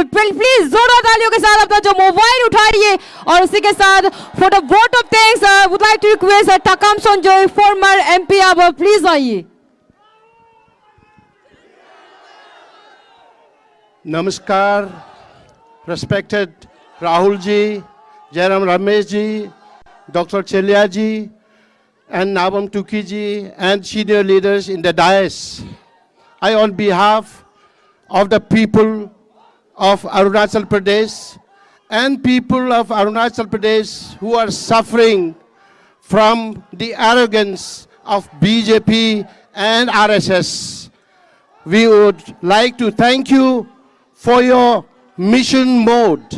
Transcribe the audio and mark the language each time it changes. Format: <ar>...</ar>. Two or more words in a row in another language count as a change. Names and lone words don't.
<hi>प्लीज जोरदार तालियों के साथ अपना जो मोबाइल उठाइए और उसी के साथ</hi> <en>for the vote of thanks would like to request</en> <hi>टाकम संजय,</hi> <en>former MP,</en> <hi>अब प्लीज आइए। नमस्कार, रेस्पेक्टेड राहुल जी, जयराम रमेश जी,</hi> <en>Dr. Chelia ji, and Nabam Tuki ji, and senior leaders in the dais. I, on behalf of the people of Arunachal Pradesh and people of Arunachal Pradesh who are suffering from the arrogance of BJP and RSS, we would like to thank you for your mission mode.</en>